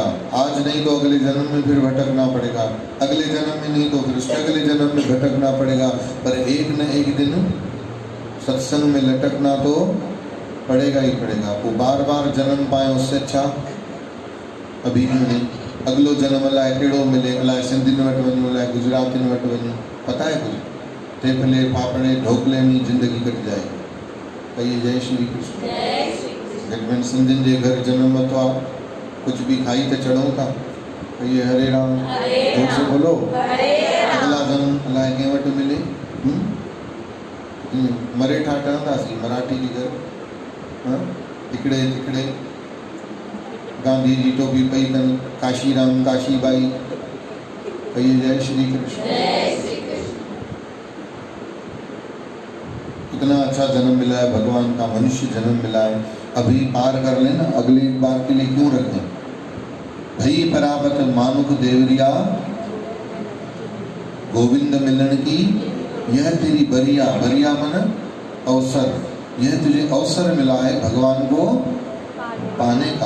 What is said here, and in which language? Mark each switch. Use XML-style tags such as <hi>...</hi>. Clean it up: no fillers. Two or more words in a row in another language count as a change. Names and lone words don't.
<hi>आज नहीं तो अगले जन्म में फिर भटकना पड़ेगा, अगले जन्म में नहीं तो फिर उसके अगले जन्म में भटकना पड़ेगा, पर एक न एक दिन सत्संग में लटकना तो पड़ेगा ही पड़ेगा। वो बार बार जन्म पाए उससे अच्छा अभी नहीं,</hi> <sd>अगलो जन्म अलाए कहिड़ो मिले, अलाए सिंधियुनि वटि वञूं, अलाए गुजरातियुनि वटि वञूं,</sd> <hi>पता है कुछ थेपले पापड़े ढोकले में जिंदगी कट जाए। कहिए जय श्री कृष्ण। जय श्री कृष्ण।</hi> <sd>घटमें सिंधियुनि जे घर जन्म वरितो आहे, कुछ भी खाई तो चढ़ूं था।</sd> <hi>कहिए हरे राम, जोर से बोलो हरे राम।</hi> <sd>अगला जन्म अलाए कंहिं वटि मिले। मरेठा ठहंदासीं, मराठी जी घर हिकिड़े हिकिड़े गांधी जी टोपी पई अथनि, काशीराम काशीबाई।</sd> <hi>कहिए जय श्री कृष्ण। जय श्री कृष्ण। इतना अच्छा जन्म मिला है भगवान का, मनुष्य जन्म मिला है, अभी पार कर लेना, अगली बार के लिए क्यों रखें।</hi> <pa>ਭਈ ਪਰਾਪਤ ਮਾਨੁਕ ਦੇਵਰਿਆ, ਗੋਵਿੰਦ ਮਿਲਨ ਕੀ ਯਹ ਤੇਰੀ ਬਰਿਆ,</pa> <hi>बरिया मन अवसर, यह तुझे अवसर मिला है भगवान को पाने का।</hi>